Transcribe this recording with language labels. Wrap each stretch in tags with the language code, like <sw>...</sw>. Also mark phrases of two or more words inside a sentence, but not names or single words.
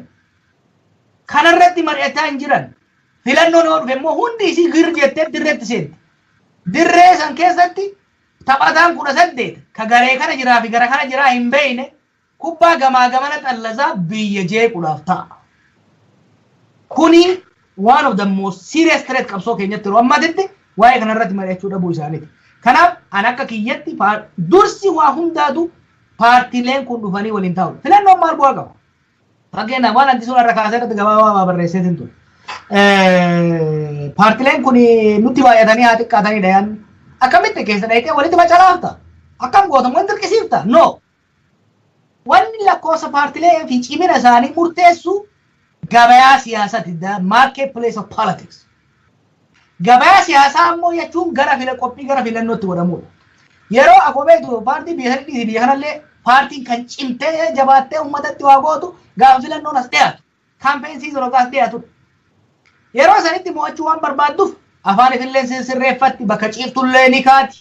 <om>Kanarratti mari'ataa hin jiran. Filannoon yoo dhufe immoo hundi isii gir jettee dirreetti seenti. Dirree san keessatti taphataan 18 ka garee kana jiraa fi gara kana jiraa hin beeyne kubbaa gamaa gamana xallasaa biyya jeequudhaaf ta'a. Kuni</om> <en>one of the most serious threat</en> <om>qabsoo keenyatti yeroo ammaatitti waa'ee kanarratti mari'achuu dhabuu isaaniiti. Kanaaf an akka kiyyatti dursi waa hundaatu paartiileen kun dhufanii waliin taa'u. Filannoon maal bu'aa qaba? Fakkeenyaaf waan anti suuraa irra kaasee irratti gabaabaa barreesseetiin ture. Paartiileen kun nutti baay'atanii haa xiqqaatanii dhayaan akkamitti keessa dhayitee walitti macalaafta? Akkam gootamu wanti dirqisiifta?</om> <en>No.</en> <om>Wanni lakkoofsa paartiilee fi cimina isaanii murteessu gabayaa siyaasaati.</om> <en>The marketplace of politics.</en> <om>Gabayaa siyaasaa ammoo jechuun qophii gara filannootti godhamudha. Yeroo akkoo paartii biyya kanallee paartiin kan cimtee jabaattee uummatatti waa gootu gaafa filannoon as dhiyaatu. Kaampeen season as dhiyaatudha. Yeroo sanitti mo'achuu waan barbaadduuf afaan ifillee sirreeffatti bakka ciiftullee ni kaati.</om>